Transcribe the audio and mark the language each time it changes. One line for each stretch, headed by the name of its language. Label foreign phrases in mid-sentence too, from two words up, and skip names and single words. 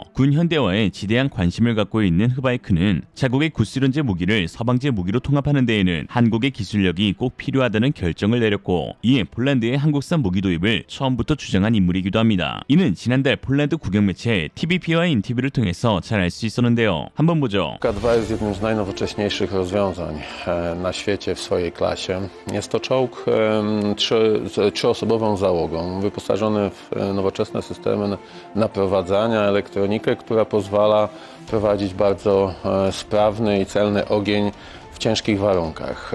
Korean: 군 현대화에 지대한 관심을 갖고 있는 흐바이크는 자국의 구스련제 무기를 서방제 무기로 통합하는 데에는 한국의 기술력이 꼭 필요하다는 결정을 내렸고, 이에 폴란드의 한국산 무기 도입을 처음부터 주장한 인물이기도 합니다. 이는 지난달 폴란드 국영 매체 TVP와의 인터뷰를 통해서 잘 알 수 있었는데요. 한번 보죠.
Polish: K2 jest jednym z najnowocześniejszych rozwiązań na świecie w swojej klasie. Jest to czołg z trzyosobową załogą, wyposażony w nowoczesne systemy naprowadzania, elektronikę, która pozwala prowadzić bardzo sprawny i celny ogień w ciężkich warunkach.